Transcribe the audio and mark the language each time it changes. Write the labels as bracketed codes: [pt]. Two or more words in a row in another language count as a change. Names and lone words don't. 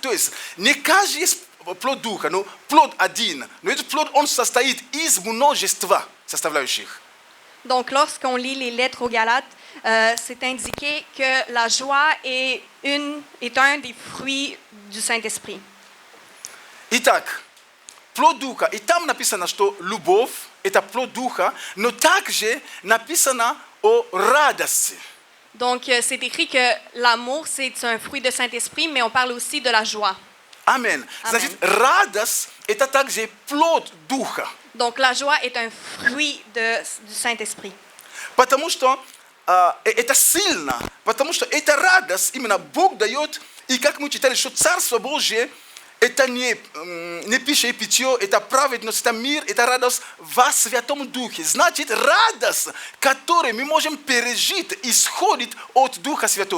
[ru] То есть не каждый есть плод Духа, но плод один. Но этот плод, он состоит из множества составляющих. [fr] Donc, lorsqu'on lit les lettres aux Galates, c'est indiqué que la joie est un des fruits du Saint-Esprit. [ru] Итак, плод Духа. И там написано, что любовь – это плод Духа, но также написано о радости. [fr] Donc, c'est écrit que l'amour, c'est un fruit du Saint-Esprit, mais on parle aussi de la joie. [ru] Аминь. Значит, радость – это также плод Духа. [fr] Donc, la joie est un fruit du Saint-Esprit. [ru] Потому что это сильно, потому что эта радость именно Бог дает, и как мы читали, что Царство Божие – это не пища и питье, это праведность, это мир, это радость во Святом Духе. Значит, радость, которую мы можем пережить, исходит от Духа